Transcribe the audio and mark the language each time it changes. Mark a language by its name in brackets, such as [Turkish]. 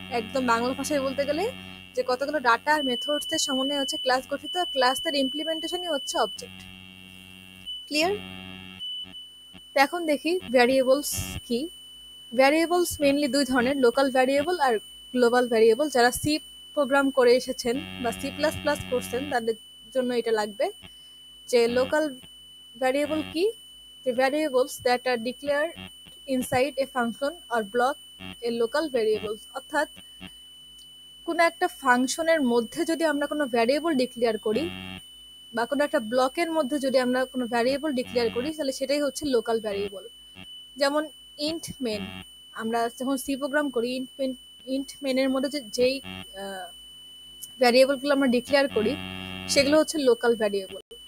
[Bangla] একদম বাংলা ভাষায় বলতে গেলে যে কতগুলো ডাটা আর মেথডস এর সমন্বয়ে হচ্ছে ক্লাস গঠিত, ক্লাসের ইমপ্লিমেন্টেশনই হচ্ছে অবজেক্ট। ক্লিয়ার? এখন দেখি ভ্যারিয়েবলস কি। ভ্যারিয়েবলস মেইনলি দুই ধরনের, লোকাল ভ্যারিয়েবল আর গ্লোবাল ভ্যারিয়েবল। যারা সি প্রোগ্রাম করে এসেছেন বা সি প্লাস প্লাস করছেন তাদের জন্য এটা লাগবে। যে লোকাল ভ্যারিয়েবল কি, [English] the variables that are declared inside a function or block a local variables। [Bangla] অর্থাৎ কোনো একটা ফাংশনের মধ্যে যদি আমরা কোনো ভ্যারিয়েবল ডিক্লেয়ার করি বা কোনো একটা ব্লকের মধ্যে যদি আমরা কোনো ভ্যারিয়েবল ডিক্লেয়ার করি তাহলে সেটাই হচ্ছে লোকাল ভ্যারিয়েবল। যেমন ইন্ট মেন, আমরা যখন সি প্রোগ্রাম করি ইন্ট মেনের মধ্যে যেই ভ্যারিয়েবলগুলো আমরা ডিক্লেয়ার করি সেগুলো হচ্ছে লোকাল ভ্যারিয়েবল।